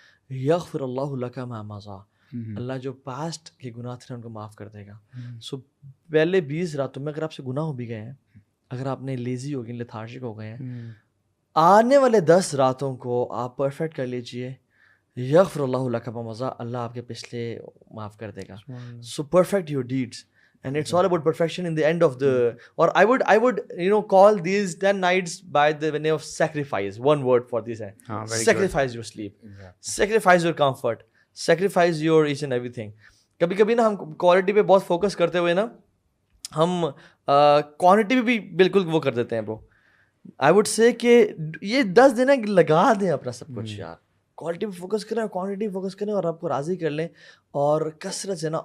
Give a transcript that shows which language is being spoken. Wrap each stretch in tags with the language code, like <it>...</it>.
<ar>یغفر اللہ لک ما مضى,</ar> <ur>اللہ جو پاسٹ کے گناہ تھے ان کو معاف کر دے گا. سو پہلے 20 راتوں میں اگر آپ سے گناہ ہو بھی گئے ہیں, اگر آپ نے لیزی ہو گئے, لیتھارجک ہو گئے ہیں, آنے والے 10 راتوں کو آپ پرفیکٹ کر لیجئے.</ur> <ar>یغفر اللہ لک بمضا,</ar> <ur>اللہ آپ کے پچھلے معاف کر دے گا.</ur> <en>so perfect your deeds and it's all about perfection in the end of the,</en> <ur>or I would call these 10 nights by the name of sacrifice.</ur> <en>One word for this, sacrifice your sleep, sacrifice your comfort, sacrifice your each and everything.</en> <ur>کبھی کبھی نا ہم quality پہ بہت focus کرتے ہوئے نا ہم کوانٹٹی پہ بھی بالکل وہ کر دیتے ہیں برو.</ur> <en>I would say</en> <ur>کہ یہ 10 دن ہے لگا دیں اپنا سب کچھ یار, کوالٹی پہ فوکس کریں اور کوانٹٹی پہ فوکس کریں اور آپ کو راضی کر لیں اور کثرت سے نا.</ur>